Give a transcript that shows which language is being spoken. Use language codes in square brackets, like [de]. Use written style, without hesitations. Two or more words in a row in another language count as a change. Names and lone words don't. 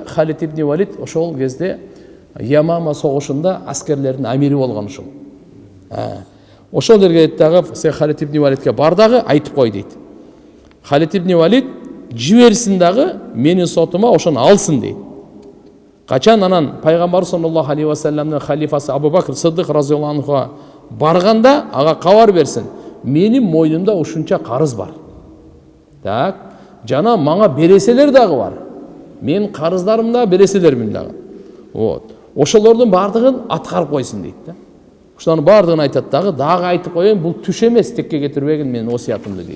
[ky] Халид ибн Валид ошол кезде Ямама согушунда аскерлердин амири болгон ушул. Ошол жерге дагы Халид ибн Валидке бар дагы айтып кой дейт. Халид ибн Валид жиберсин дагы менин сотума ошону алсын дейт. Качан анан пайгамбар [ar] صلى الله عليه وسلم [ky] халифасы Абу Бакр Сыддык [ar] رضي الله عنه [ky] барганда ага кабар берсин. Менин мойнумда ушунча карыз бар. Так, жана мага береселер дагы бар. Мен карыздарым да береселермин дагы. Вот. Ошолордун баардыгын аткарып койсун дейт да. Ошолордун баардыгын айтат дагы айтып коеюн, бул түш эмес, текке кетирбегин менин осиятымды дейт.